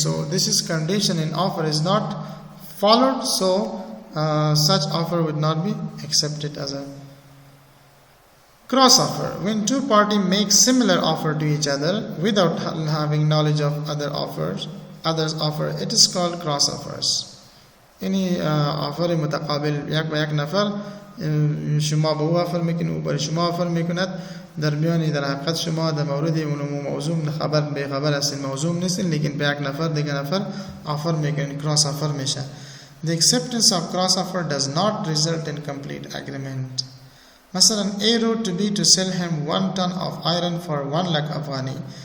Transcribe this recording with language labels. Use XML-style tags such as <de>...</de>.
<en>So this is condition in offer is not followed, so such offer would not be accepted as a cross offer. When two parties make similar offer to each other without having knowledge of others offer, it is called cross offers.</en> <fa>یعنی آفر متقابل یک با یک نفر شما به او آفر میکنید، او برای شما آفر میکند، درمیانی در حقیقت شما در مورد اونمو موضوع خبر به خبر هستین، موضوع نیستین، لیکن به یک نفر دیگه نفر آفر میکنید، کراس آفر میشه.</fa> <en>The acceptance of cross offer does not result in complete agreement. مثلا A wrote to B to sell him 1 ton of iron for 1 lakh Afghani.</en>